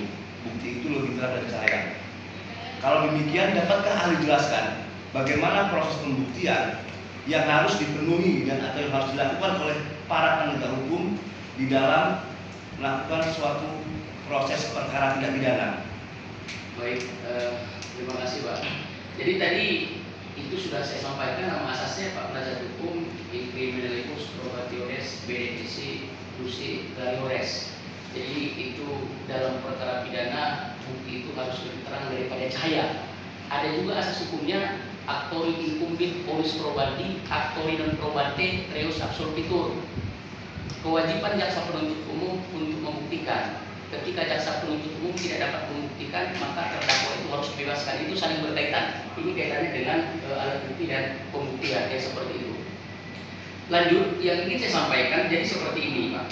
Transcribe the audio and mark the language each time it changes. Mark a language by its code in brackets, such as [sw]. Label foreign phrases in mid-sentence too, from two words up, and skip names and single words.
[id] Bukti itu lebih terang dari cahaya. Kalau demikian, dapatkah ahli jelaskan bagaimana proses pembuktian yang harus dipenuhi dan atau yang harus dilakukan oleh para penegak hukum di dalam melakukan suatu proses perkara tindak pidana? Baik, terima kasih Pak. Jadi tadi itu sudah saya sampaikan nama asasnya Pak Penasihat Hukum [la] in criminalis probatiores benedici luci clariores. [id] Jadi itu dalam perkara pidana bukti itu harus lebih terang daripada cahaya. Ada juga asas hukumnya [la] actori incumbit oris probandi, actori non probante reus absolvitur. [id] Kewajiban jaksa penuntut umum untuk membuktikan. ketika jaksa penuntut umum tidak dapat membuktikan, maka terdakwa itu harus dibebaskan. Itu saling berkaitan. Ini kaitannya dengan alat bukti dan pembuktian, ya seperti itu. Lanjut, yang ingin saya sampaikan jadi seperti ini, Pak.